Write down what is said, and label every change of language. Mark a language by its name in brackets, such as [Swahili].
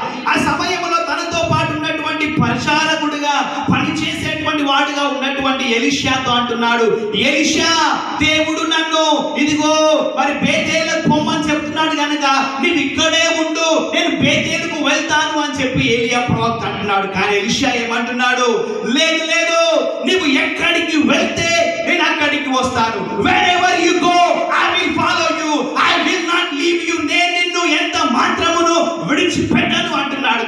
[Telugu] ఆ సమయంలో తనతో పాటు ఉన్నటువంటి పరిచారకుడిగా పనిచేసేటువంటి వాడుగా ఉన్నటువంటి ఎలీషాతో అంటున్నాడు, ఎలీషా దేవుడు నన్ను ఇదిగో మరి బేతేలుకు పొమ్మని చెప్తున్నాడు కనుక నీవు ఇక్కడే ఉండు, నేను బేతేలుకు వెళ్తాను అని చెప్పి ఏలియా ప్రవక్త అంటున్నాడు. కానీ ఎలీషా ఏమంటున్నాడు, లేదు నీవు ఎక్కడికి వెళ్తే నేను అక్కడికి వస్తాను. [English] wherever you go I will follow you, I will not leave you. [Telugu] నేను నిన్ను ఎంత మాత్రమును విడిచిపెట్టను అంటున్నాడు.